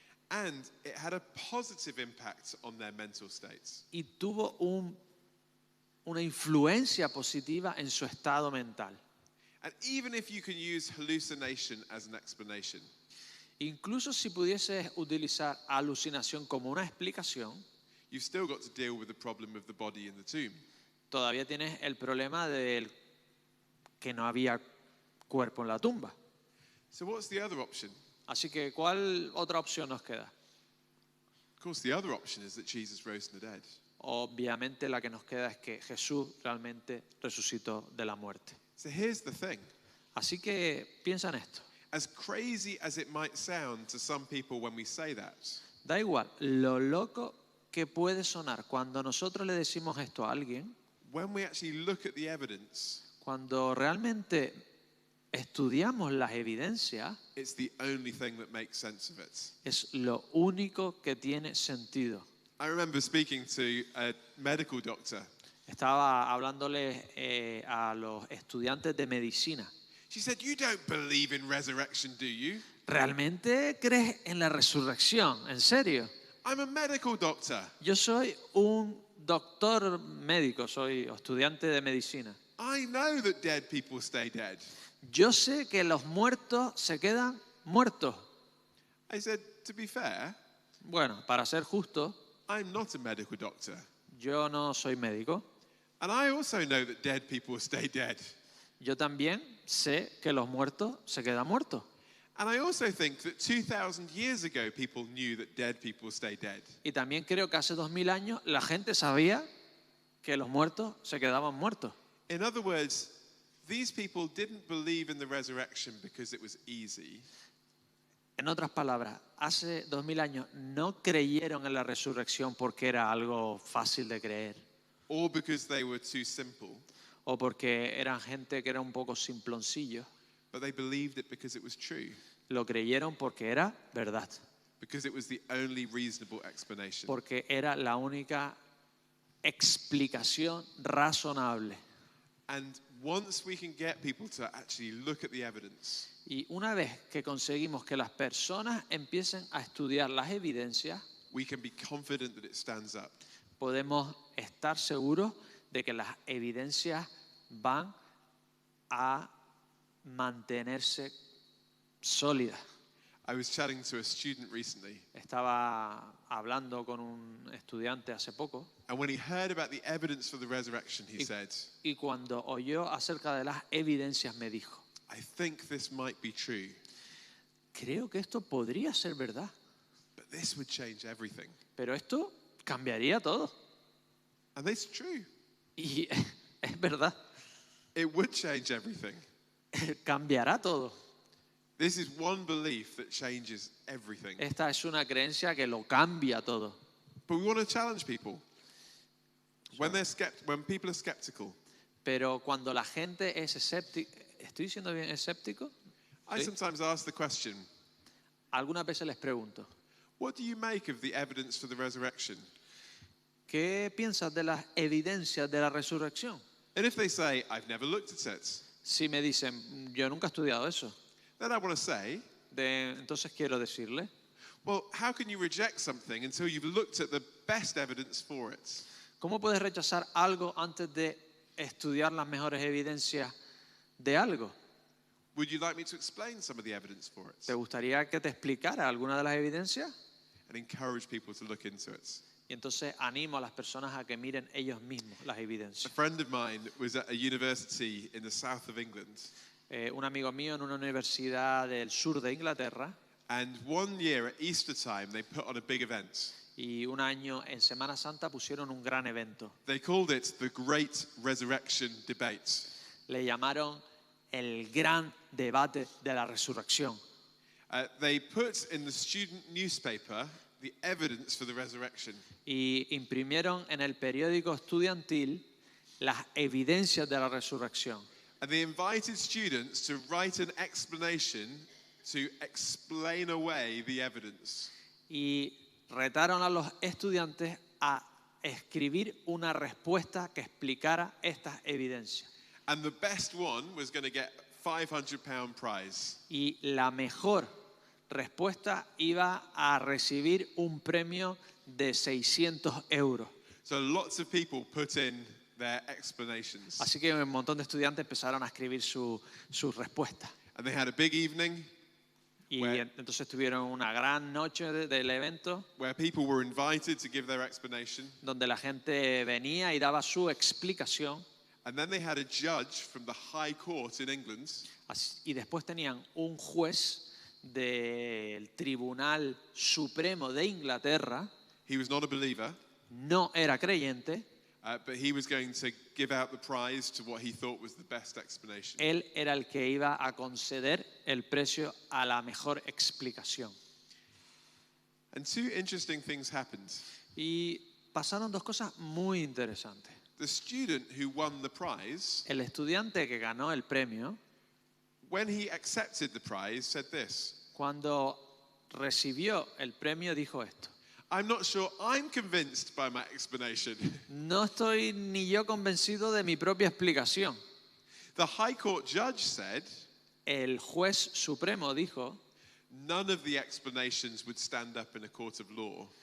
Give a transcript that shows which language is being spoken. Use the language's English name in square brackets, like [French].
[English] And it had a positive impact on their mental states. [Spanish] y tuvo una influencia positiva en su estado mental. [English] And even if you can use hallucination as an explanation, [Spanish] Incluso si pudieses utilizar alucinación como una explicación, [English] you've still got to deal with the problem of the body in the tomb. [Spanish] todavía tienes el problema de que no había cuerpo en la tumba. [English] So what's the other option? [Spanish] Así que, ¿cuál otra opción nos queda? [English] course, the other option is that Jesus rose from the dead. [Spanish] Obviamente la que nos queda es que Jesús realmente resucitó de la muerte. [English] So here's the thing. [Spanish] Así que piensa en esto. [English] As crazy as it might sound to some people when we say that, [Spanish] Da igual lo loco que puede sonar cuando nosotros le decimos esto a alguien, [English] when we actually look at the evidence, [Spanish] cuando realmente estudiamos las evidencias, [English] it's the only thing that makes sense of it. [Spanish] es lo único que tiene sentido. [English] I remember speaking to a medical doctor. [Spanish] Estaba hablándole a los estudiantes de medicina. [English] She said, "You don't believe in resurrection, do you?" [Spanish] ¿Realmente crees en la resurrección? ¿En serio? [English] I'm a medical doctor. [Spanish] Yo soy un doctor médico, soy estudiante de medicina. [English] I know that dead people stay dead. [Spanish] Yo sé que los muertos se quedan muertos. [English] I said, to be fair, [Spanish] Bueno, para ser justo, [English] I'm not a medical doctor. [Spanish] yo no soy médico. [English] And I also know that dead people stay dead. [Spanish] Yo también sé que los muertos se quedan muertos. [English] And I also think that 2,000 years ago, people knew that dead people stay dead. [Spanish] Y también creo que hace 2000 años la gente sabía que los muertos se quedaban muertos. [English] In other words, these people didn't believe in the resurrection because it was easy. [Spanish] En otras palabras, hace 2000 años no creyeron en la resurrección porque era algo fácil de creer [English] Or because they were too simple, [Spanish] o porque eran gente que era un poco simploncillos. [English] but they believed it because it was true, [Spanish] Lo creyeron porque era verdad, [English] because it was the only reasonable explanation. [Spanish] porque era la única explicación razonable. [English] And once we can get people to actually look at the evidence, [Spanish] Y una vez que conseguimos que las personas empiecen a estudiar las evidencias, [English] we can be confident that it stands up. [Spanish] podemos estar seguros de que las evidencias van a mantenerse sólidas. [English] I was chatting to a student recently, [Spanish] Estaba hablando con un estudiante hace poco [English] and when he heard about the evidence for the resurrection, he said, [Spanish] y cuando oyó acerca de las evidencias me dijo, [English] I think this might be true, [Spanish] creo que esto podría ser verdad, [English] but this would change everything. [Spanish] pero esto cambiaría todo. [English] And it's true. [Spanish] Y es verdad, [English] It would change everything. [Spanish] cambiará todo. [English] This is one belief that changes everything. [Spanish] Esta es una creencia que lo cambia todo. [English] But we want to challenge people. When people are skeptical, [Spanish] Pero cuando la gente es escéptica, ¿estoy diciendo bien escéptico? [English] I [Spanish] Sí. [English] sometimes ask the question, [Spanish] Algunas veces les pregunto, [English] what do you make of the evidence for the resurrection? [Spanish] ¿qué piensas de las evidencias de la resurrección? [English] And if they say, I've never looked at it, [Spanish] Si me dicen, yo nunca he estudiado eso, [English] then I want to say, [Spanish] entonces quiero decirle, [English] well, how can you reject something until you've looked at the best evidence for it? [Spanish] ¿cómo puedes rechazar algo antes de estudiar las mejores evidencias de algo? [English] Would you like me to explain some of the evidence for [Spanish] ¿Te [English] it? [Spanish] gustaría que te explicara alguna de las evidencias? [English] And encourage people to look into it. [Spanish] Y entonces animo a las personas a que miren ellos mismos las [English] A [Spanish] evidencias. [English] friend of mine was at a university in the south of England. [Spanish] Un amigo mío en una universidad del sur de Inglaterra, [English] And one year at Easter time, they put on a big event. [Spanish] y un año en Semana Santa pusieron un gran evento. [English] They called it the Great Resurrection Debate. [Spanish] Le llamaron el gran debate de la resurrección. [English] They put in the student newspaper the evidence for the resurrection. [Spanish] Y imprimieron en el periódico estudiantil las evidencias de la resurrección. [English] And they invited students to write an explanation to explain away the evidence. [Spanish] Y retaron a los estudiantes a escribir una respuesta que explicara estas evidencias. [English] And the best one was going to get £500 prize. [Spanish] Y la mejor respuesta iba a recibir un premio de 600 euros. [English] So lots of people put in their explanations. [Spanish] Así que un montón de estudiantes empezaron a escribir su respuesta. [English] And they had a big evening [Spanish] Y Bueno. entonces tuvieron una gran noche del evento [English] where people were invited to give their explanation. [Spanish] donde la gente venía y daba su explicación. [English] And then they had a judge from the High Court in England [Spanish] Y después tenían un juez del Tribunal Supremo de Inglaterra [English] He was not a believer, [Spanish] no era creyente, [English] but he was going to give out the prize to what he thought was the best explanation. [Spanish] él era el que iba a conceder el precio a la mejor explicación. [English] And two interesting things happened. [Spanish] Y pasaron dos cosas muy interesantes. [English] The student who won the prize, [Spanish] El estudiante que ganó el premio, [English] when he accepted the prize, said this: [Spanish] cuando recibió el premio, dijo esto: [English] I'm not sure I'm convinced by my explanation. [Spanish] no estoy ni yo convencido de mi propia explicación. [English] The High Court judge said [Spanish] El juez supremo dijo: [English] none of the explanations would stand up in a court of law.